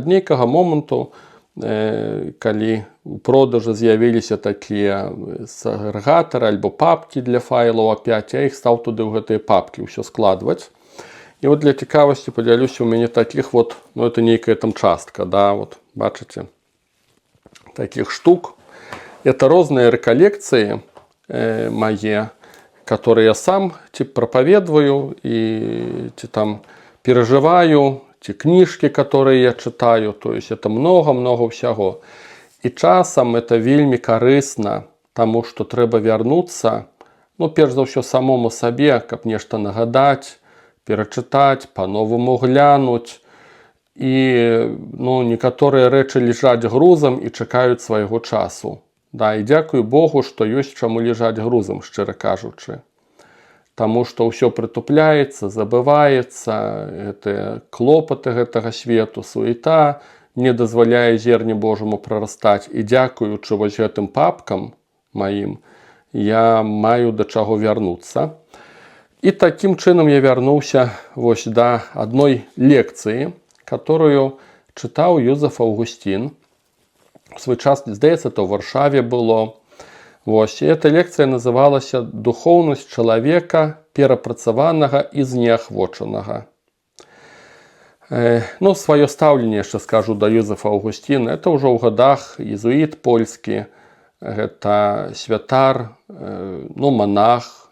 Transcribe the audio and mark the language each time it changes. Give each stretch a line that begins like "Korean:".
Belarusian: Ад нейкага моманту, калі у продажы з'явіліся такія агрэгатары альбо папкі для файлаў опять, я іх стаў туды ў гэтыя папкі ўсё складваць. І вот для цікавасці падзялюся, у мяне такіх это нейкая там частка, бачыце, такіх штук.
Russian: Это
Belarusian: розныя рэкалекцыі мае,
Russian: которые я сам проповедую и там переживаю, те книжки, которые я читаю, то есть это много-много всего.
Belarusian: И часам это вельми корыстно, тому что треба вернуться, перш за ўсё самому сабе, каб нешта нагадаць, перачытаць,
Russian: по-новому глянуть.
Belarusian: И некаторыя рэчы лежаць грузам і чакаюць свайго часу. І дзякую Богу, што ёсць чаму лежаць грузам, шчыра кажучы. Таму што ўсё прытупляецца, забываецца, клопаты гэтага свету, суета не дазваляе зерню Божаму прарастаць. І дзякуючы вось гэтым папкам маім, я маю да чаго вярнуцца. І такім чынам я вярнуўся вось да адной лекцыі, которую чытаў Юзеф Аўгусцін. В свой час, здаецца, то в Варшаве было. Вось, і эта лекцыя называлася «Духоўнасць чалавека, перапрацаванага і знеахвочанага». Сваё стаўленне яшчэ скажу да Юзефа Аўгусціна. Это ўжо ў гадах езуіт польскі, гэта святар, монах.